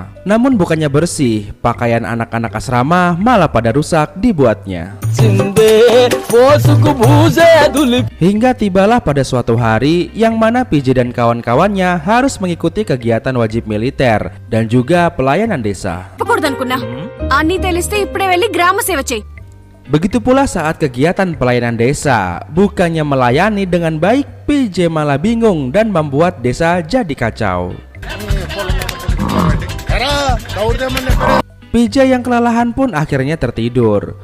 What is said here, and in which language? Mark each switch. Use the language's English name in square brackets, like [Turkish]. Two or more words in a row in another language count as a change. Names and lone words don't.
[Indonesian] Namun bukannya bersih, pakaian anak-anak asrama malah pada rusak dibuatnya. Hingga tibalah pada suatu hari yang mana PJ dan kawan-kawannya harus mengikuti kegiatan wajib militer dan juga pelayanan desa. [Telugu] చెప్పకూడదనుకున్నా అన్నీ తెలిస్తే ఇప్పుడే వెళ్ళి గ్రామ సేవ చేయి. [Indonesian] Begitu pula saat kegiatan pelayanan desa, bukannya melayani dengan baik, PJ malah bingung dan membuat desa jadi kacau. PJ yang kelelahan pun akhirnya tertidur.